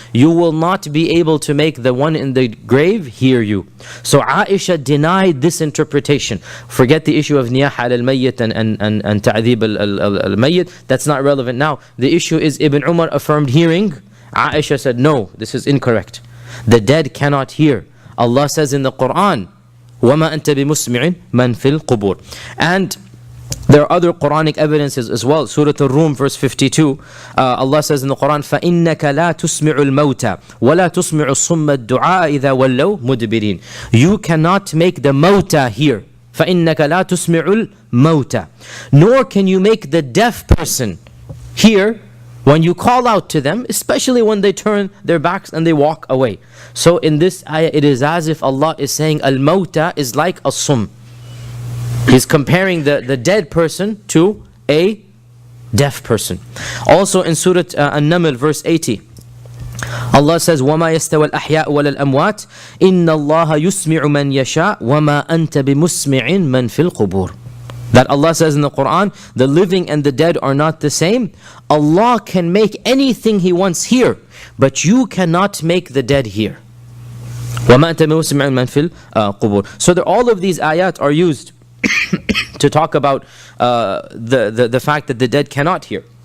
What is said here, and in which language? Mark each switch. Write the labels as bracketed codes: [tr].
[en] You will not be able to make the one in the grave hear you. So Aisha denied this interpretation. Forget the issue of niyaha al-mayyit and ta'dhib al-mayyit. That's not relevant now. The issue is Ibn Umar affirmed hearing. Aisha said, no, this is incorrect. The dead cannot hear. Allah says in the Quran, [ar] وَمَا أَنْتَ بِمُسْمِعٍ مَنْ فِي الْقُبُورِ. [en] And there are other Quranic evidences as well. Surah Ar-Rum, verse 52. Allah says in the Quran, [ar] فَإِنَّكَ لَا تُسْمِعُ الْمَوْتَى وَلَا تُسْمِعُ الصُّمَّ الدُّعَاءَ إِذَا وَلَّوْا مُدْبِرِينَ. [en] You cannot make the mawta hear. [ar] فَإِنَّكَ لَا تُسْمِعُ الْمَوْتَى. [en] Nor can you make the deaf person hear when you call out to them, especially when they turn their backs and they walk away. So in this ayah, it is as if Allah is saying, al-mawta is like a sum. He's comparing the dead person to a deaf person. Also in Surah An-Naml, verse 80, Allah says, [ar] وَمَا يَسْتَوَى الْأَحْيَاءُ وَلَا الْأَمْوَاتِ إِنَّ اللَّهَ يُسْمِعُ مَنْ يَشَاءُ وَمَا أَنْتَ بِمُسْمِعٍ مَنْ فِي الْقُبُورِ. [en] That Allah says in the Quran, the living and the dead are not the same. Allah can make anything He wants hear, but you cannot make the dead hear. [ar] وَمَا أَنْتَ بِمُسْمِعٍ مَنْ فِي الْقُبُورِ. [en] So all of these ayat are used to talk about the fact that the dead cannot hear.